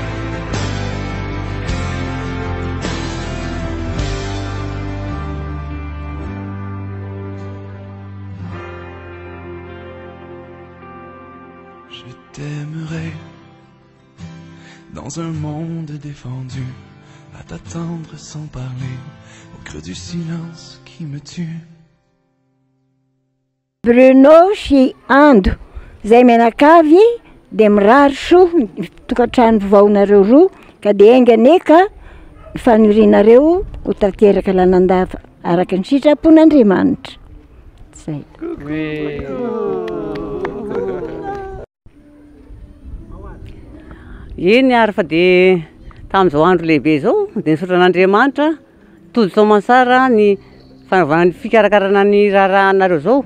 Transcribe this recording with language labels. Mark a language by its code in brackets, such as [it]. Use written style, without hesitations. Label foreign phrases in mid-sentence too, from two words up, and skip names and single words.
[fr] Je t'aimerai dans un monde défendu, à t'attendre sans parler, au creux du silence qui me tue. [mg] Bruno sy Ando zay menakavy de mirary so tokantrano vaonareo roa ka de enganeka fanirianareo ho tanteraka lanandava araka ny sitrapon'Andriamanitra. Zay. Iny ary fa de tamin'izao andro lehibe zao de nisotran'Andriamanitra toditsao mansara ny fanaovana ny fikarakarana ny raharanareo zao.